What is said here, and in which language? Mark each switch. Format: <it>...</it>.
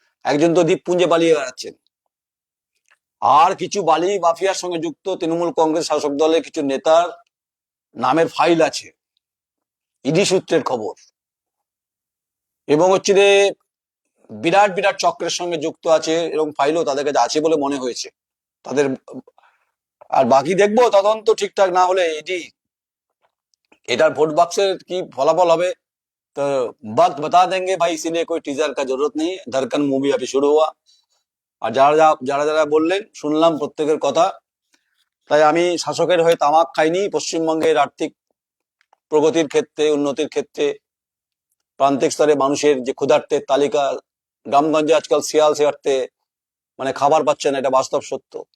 <bn>একজন তো দ্বীপপুঞ্জে পালিয়ে বেড়াচ্ছেন, আর কিছু বালি মাফিয়ার সঙ্গে যুক্ত তৃণমূল কংগ্রেস শাসক দলের কিছু নেতার নামের ফাইল আছে, ইডি সূত্রের খবর। এবং হচ্ছে যে বিরাট বিরাট চক্রের সঙ্গে যুক্ত আছে, এরকম ফাইলও তাদের কাছে আছে বলে মনে হয়েছে তাদের। আর বাকি দেখবো, তদন্ত ঠিকঠাক না হলে এটার ভোট বাক্সের কি ফলাফল হবে</bn> <hi>तो वक्त बता देंगे भाई, इसीलिए कोई टीजर का जरूरत नहीं है। धड़कन मूवी अभी शुरू हुआ,</hi> <bn>আর যারা যারা বললেন শুনলাম প্রত্যেকের কথা। তাই আমি শাসকের হয়ে তামাক খাইনি। পশ্চিমবঙ্গের আর্থিক প্রগতির ক্ষেত্রে, উন্নতির ক্ষেত্রে, প্রান্তিক স্তরে মানুষের যে ক্ষুধার্তের তালিকা, গ্রামগঞ্জে আজকাল শিয়াল শিয়ার্থে মানে খাবার পাচ্ছে না, এটা বাস্তব সত্য।</bn>